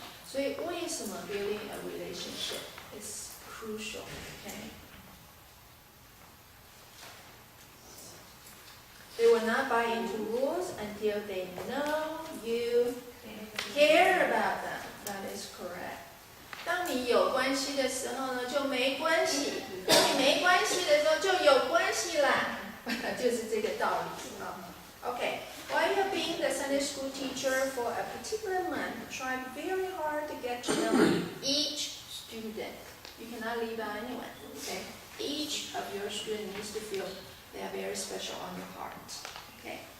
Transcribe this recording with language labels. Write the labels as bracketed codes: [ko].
[zh] 所以为什么 [en] building a relationship is crucial？Okay? They will not buy into rules until they know you care about them. That is correct. [zh] 当你有关系的时候呢，就没关系；当你没关系的时候，就有关系啦。就是这个道理啊。 [en] Okay, while you're being the Sunday school teacher for a particular month, try very hard to get to know each student. You cannot leave out anyone. Okay, each of your students needs to feel they are very special on your heart. Okay.